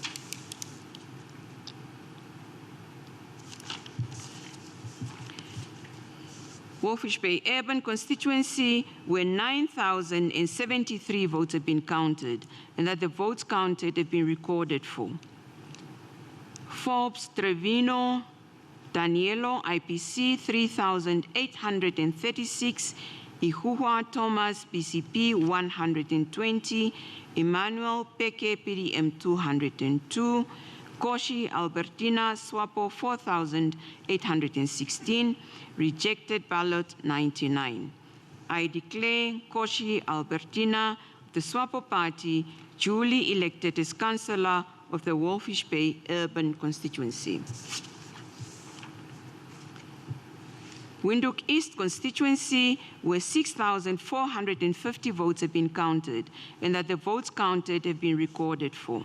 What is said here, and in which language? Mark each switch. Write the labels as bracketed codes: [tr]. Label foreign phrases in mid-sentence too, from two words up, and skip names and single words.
[en] Walvis Bay Urban Constituency, where 9,073 votes have been counted and that the votes counted have been recorded for. Forbes Trevino Danielo, IPC, 3,836. Ihuhua Thomas, BCP, 120. Emmanuel Peke, PDM, 202. Koshi Albertina Swapo, 4,816. Rejected ballot, 99. I declare Koshi Albertina, the SWAPO party, duly elected as councillor of the Walvis Bay Urban Constituency. Windhoek East constituency, where 6,450 votes have been counted and that the votes counted have been recorded for.